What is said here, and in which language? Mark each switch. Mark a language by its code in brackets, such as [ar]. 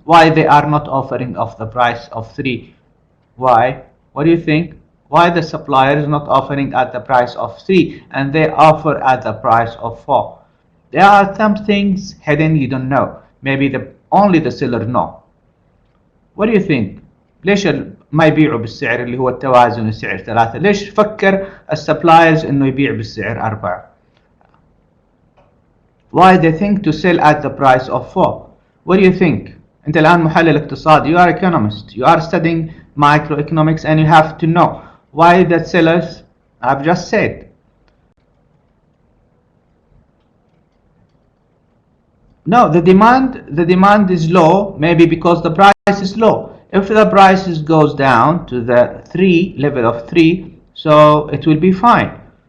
[en] Why they are not offering of the price of 3? Why? What do you think? Why the supplier is not offering at the price of 3 and they offer at the price of 4? There are some things hidden you don't know. Maybe only the seller know. What do you think? [ar] ليش ما يبيعوا بالسعر اللي هو التوازن السعر 3؟ ليش فكر السبلايرز انه يبيع بالسعر 4؟ [en] Why they think to sell at the price of 4? What do you think? [ar] انت الان محلل اقتصادي. [en] You are economist. You are studying microeconomics and you have to know why the sellers have just said. No, the demand is low, maybe because the price is low. If the prices goes down to the 3 level of 3, so it will be fine.